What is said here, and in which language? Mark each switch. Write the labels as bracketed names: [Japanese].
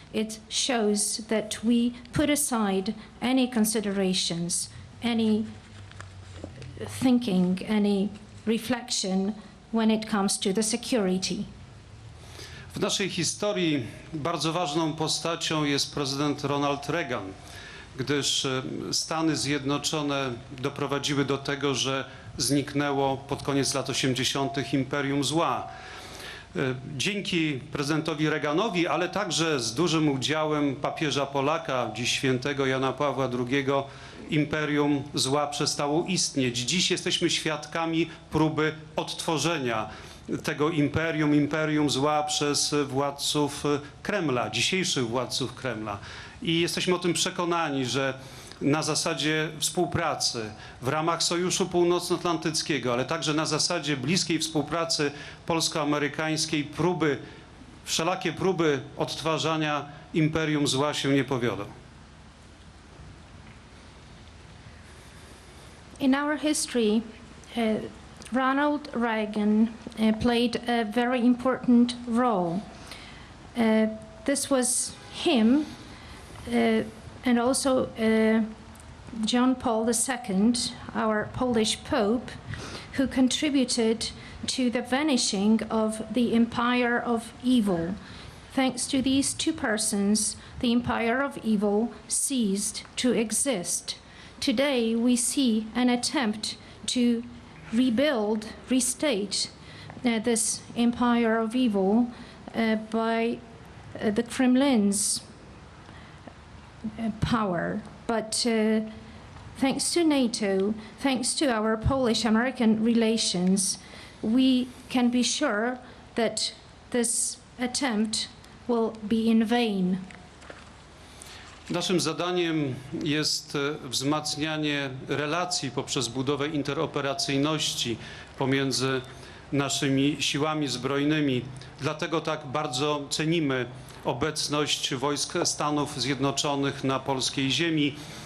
[English] It shows that we put aside any considerations, any thinking, any reflection when it comes to the security. [Polish] W naszej historii bardzo ważną postacią jest prezydent Ronald Reagan, gdyż Stany Zjednoczone doprowadziły do tego, że zniknęło pod koniec lat 80. imperium zła. Dzięki prezydentowi Reaganowi, ale także z dużym udziałem papieża Polaka, dziś świętego Jana Pawła II, imperium zła przestało istnieć. Dziś jesteśmy świadkami próby odtworzenia tego imperium zła przez władców Kremla, dzisiejszych władców Kremla. I jesteśmy o tym przekonani, że na zasadzie współpracy w ramach Sojuszu Północnoatlantyckiego, ale także na zasadzie bliskiej współpracy polsko-amerykańskiej wszelakie próby odtwarzania imperium zła się nie powiodą. [English] In our history, Ronald Reagan played a very important role. This was him and also John Paul II, our Polish Pope, who contributed to the vanishing of the empire of evil. Thanks to these two persons, the empire of evil ceased to exist. Today we see an attempt to rebuild, restate this empire of evil by the Kremlin's power. But thanks to NATO, thanks to our Polish-American relations, we can be sure that this attempt will be in vain. [Polish] Naszym zadaniem jest wzmacnianie relacji poprzez budowę interoperacyjności pomiędzy naszymi siłami zbrojnymi. Dlatego tak bardzo cenimy obecność wojsk Stanów Zjednoczonych na polskiej ziemi.